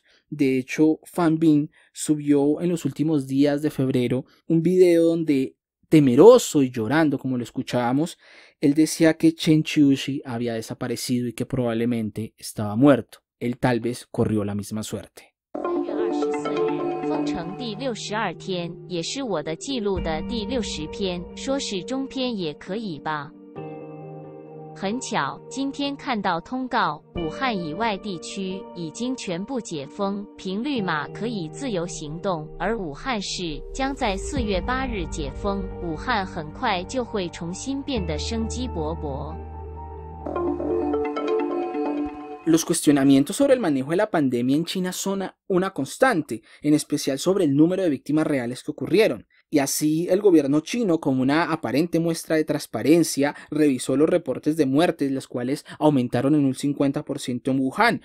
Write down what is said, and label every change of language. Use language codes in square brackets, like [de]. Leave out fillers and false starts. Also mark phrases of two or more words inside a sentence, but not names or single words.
[es] De hecho, Fan Bing subió en los últimos días de febrero un video donde, temeroso y llorando como lo escuchábamos, él decía que Chen Qiushi había desaparecido y que probablemente estaba muerto. Él tal vez corrió la misma suerte. [zh] 封城第62天，也是我的记录的第60篇，说是中篇也可以吧。很巧，今天看到通告，武汉以外地区已经全部解封，频率码可以自由行动，而武汉市将在4月8日解封，武汉很快就会重新变得生机勃勃。 [es] Los cuestionamientos sobre el manejo de la pandemia en China son una constante, en especial sobre el número de víctimas reales que ocurrieron. Y así el gobierno chino, como una aparente muestra de transparencia, revisó los reportes de muertes, los cuales aumentaron en un 50% en Wuhan.